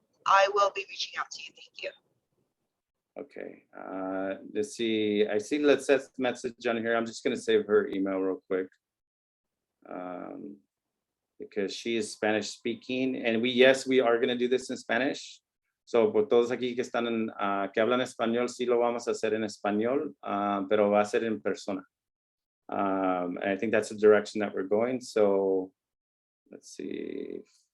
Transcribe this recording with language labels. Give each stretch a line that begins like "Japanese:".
English: I will be reaching out to you. Thank you. Okay, let's see. I see Lizette's message on here. I'm just gonna save her email real quick. Because she is Spanish speaking, and yes, we are gonna do this in Spanish.
Spanish: So por todos aquí que están que hablan español, sí lo vamos a hacer en español, pero va a ser en persona.
English: And I think that's the direction that we're going. So let's see.